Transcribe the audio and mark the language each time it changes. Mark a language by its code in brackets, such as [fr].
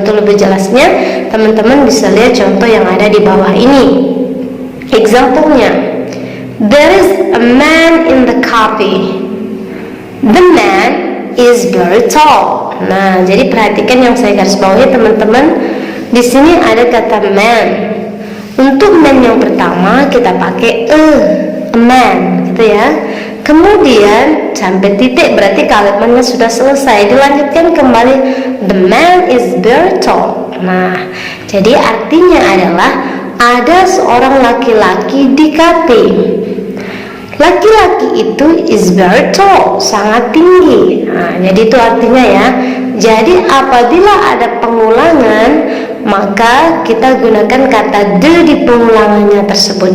[id] Untuk lebih jelasnya, teman-teman bisa lihat contoh yang ada di bawah ini. [en] Example-nya, there is a man in the coffee. The man is very tall. [id] Nah, jadi perhatikan yang saya garis bawahi teman-teman. Di sini ada kata man. Untuk man yang pertama kita pakai a man, gitu ya. Kemudian sampai titik berarti kalimatnya sudah selesai. Dilanjutkan kembali, [en] the man is very tall. [id] Nah, jadi artinya adalah ada seorang laki-laki di kafe. Laki-laki itu [en] is very tall, [id] sangat tinggi. Nah, jadi itu artinya ya. Jadi apabila ada pengulangan, maka kita gunakan kata the di pengulangannya tersebut.